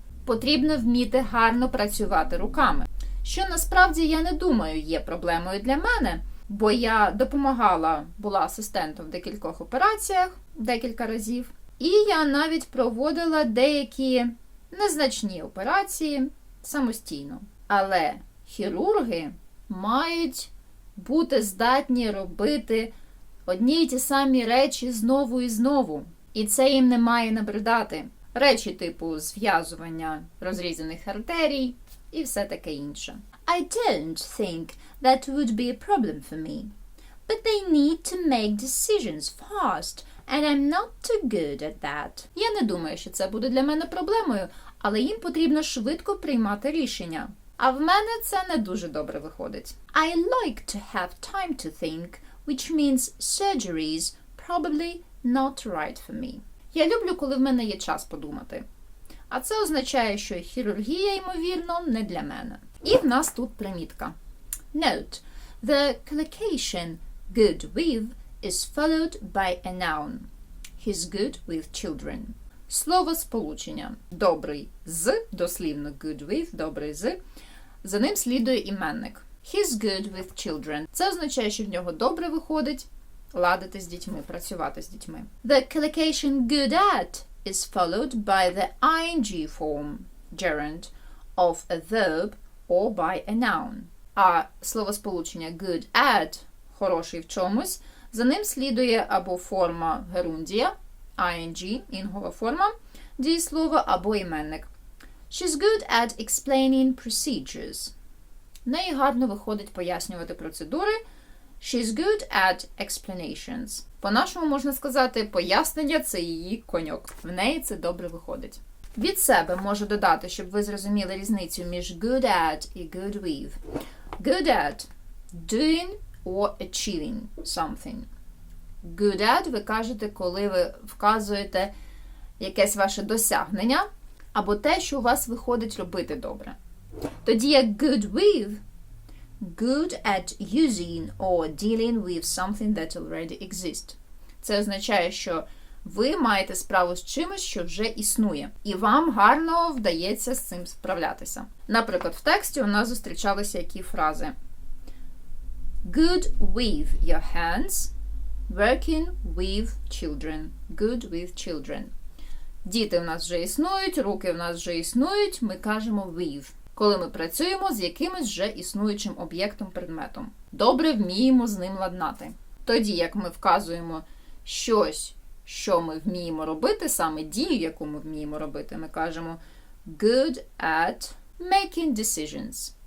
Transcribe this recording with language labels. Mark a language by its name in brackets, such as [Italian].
[Ukrainian] Потрібно вміти гарно працювати руками, що насправді, я не думаю, є проблемою для мене, бо я була асистентом в декількох операціях, декілька разів, і я навіть проводила деякі незначні операції самостійно. Але хірурги мають бути здатні робити одні й ті самі речі знову і знову. І це їм не має набридати. Речі типу зв'язування розрізаних артерій і все таке інше. [English] I don't think that would be a problem for me. But they need to make decisions fast, and I'm not too good at that. [Ukrainian] Я не думаю, що це буде для мене проблемою, але їм потрібно швидко приймати рішення. А в мене це не дуже добре виходить. [English] I like to have time to think, which means surgeries probably not right for me. [Ukrainian] Я люблю, коли в мене є час подумати. А це означає, що хірургія, ймовірно, не для мене. І в нас тут примітка. [English] Note, the collocation good with is followed by a noun. He's good with children. [Ukrainian] Слово сполучення добрий з, дослівно [English] good with, [Ukrainian] добрий з, за ним слідує іменник. [English] He's good with children. [Ukrainian] Це означає, що в нього добре виходить ладити з дітьми, працювати з дітьми. [English] The collocation good at is followed by the ing form, gerund, of a verb or by a noun. [Ukrainian] А словосполучення [English] good at, [Ukrainian] хороший в чомусь, за ним слідує або форма герундія, ing, інгова форма дієслова, або іменник. [English] She's good at explaining procedures. [Ukrainian] В неї гарно виходить пояснювати процедури. [English] She's good at explanations. [Ukrainian] По-нашому можна сказати, пояснення – це її коньок. В неї це добре виходить. Від себе можу додати, щоб ви зрозуміли різницю між [English] good at [Ukrainian] і [English] good with. Good at – doing or achieving something. Good at [Ukrainian] ви кажете, коли ви вказуєте якесь ваше досягнення або те, що у вас виходить робити добре. Тоді як [English] good with – good at using or dealing with something that already exists. [Ukrainian] Це означає, що ви маєте справу з чимось, що вже існує, і вам гарно вдається з цим справлятися. Наприклад, в тексті у нас зустрічалися які фрази. [English] Good with your hands, working with children. Good with children. [Ukrainian] Діти в нас вже існують, руки в нас вже існують, ми кажемо with. Коли ми працюємо з якимось вже існуючим об'єктом-предметом. Добре вміємо з ним ладнати. Тоді, як ми вказуємо щось, що ми вміємо робити, саме дію, яку ми вміємо робити, ми кажемо [English] good at making decisions.